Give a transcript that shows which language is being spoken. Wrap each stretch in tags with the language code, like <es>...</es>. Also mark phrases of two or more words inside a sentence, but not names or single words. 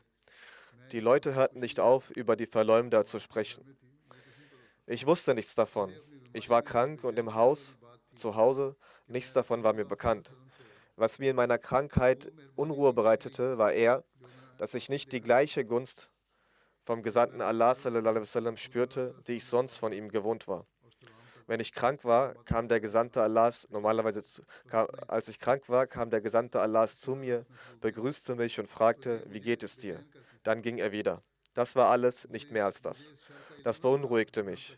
<de>Die Leute hörten nicht auf, über die Verleumder zu sprechen. Ich wusste nichts davon. Ich war krank und zu Hause, nichts davon war mir bekannt. Was mir in meiner Krankheit Unruhe bereitete, war eher, dass ich nicht die gleiche Gunst vom Gesandten Allah</de> <ar>صلى الله عليه وسلم</ar> <de>spürte, die ich sonst von ihm gewohnt war. Wenn ich krank war, kam der Gesandte Allahs als ich krank war, kam der Gesandte Allahs zu mir, begrüßte mich und fragte, wie geht es dir? Dann ging er wieder. Das war alles, nicht mehr als das. Das beunruhigte mich.</de>